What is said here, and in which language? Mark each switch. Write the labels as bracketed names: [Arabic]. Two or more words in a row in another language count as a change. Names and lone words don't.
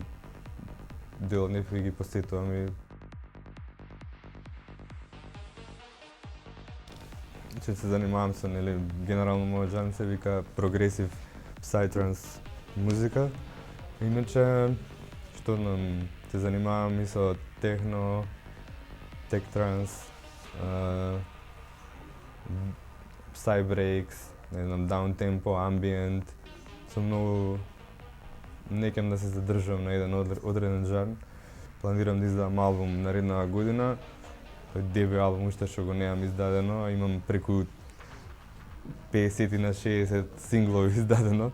[Macedonian] Дел од нив ги посетувам и се занимавам со, нели, генерално мојот жанр се вика прогресив psytrance музика. Иначе, што се занимавам и со техно, [English] tech trance, psybreaks, [Macedonian] не знам, [English] downtempo, ambient. [Macedonian] Сум многу не кем да се задржам на еден одреден жанр. Планирам да издадам албум наредната година. Тој дебют албум уште што го немам издадено, а имам преку 50 на 60 синглови издадено.